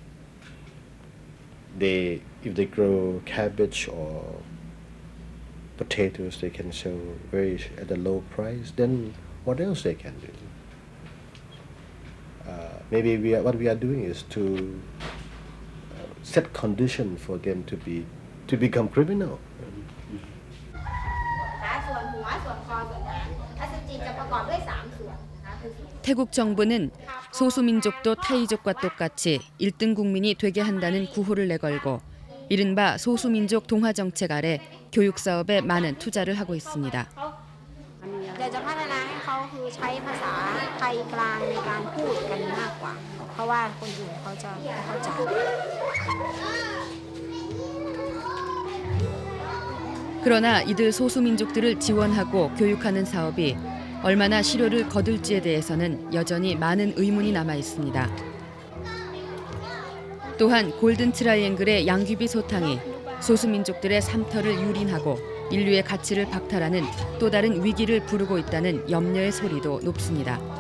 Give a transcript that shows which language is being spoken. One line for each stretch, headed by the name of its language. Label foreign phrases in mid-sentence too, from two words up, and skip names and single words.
English: If they grow cabbage or potatoes, they can sell at a low price. Then what else they can do? Maybe what we are doing is to set condition for them to become criminal.
Korean: 태국 정부는 소수민족도 타이족과 똑같이 1등 국민이 되게 한다는 구호를 내걸고 이른바 소수민족 동화 정책 아래 교육 사업에 많은 투자를 하고 있습니다.
Thai: อยากจะพัฒนาให้เขาคือใช้ภาษาไทยกลางในการพูดกันมากกว่า เพราะว่าคนอื่นเขาจะไม่เข้าใจ
Korean: 그러나 이들 소수민족들을 지원하고 교육하는 사업이 얼마나 실효를 거둘지에 대해서는 여전히 많은 의문이 남아 있습니다. 또한 골든 트라이앵글의 양귀비 소탕이 소수민족들의 삶터를 유린하고 인류의 가치를 박탈하는 또 다른 위기를 부르고 있다는 염려의 소리도 높습니다.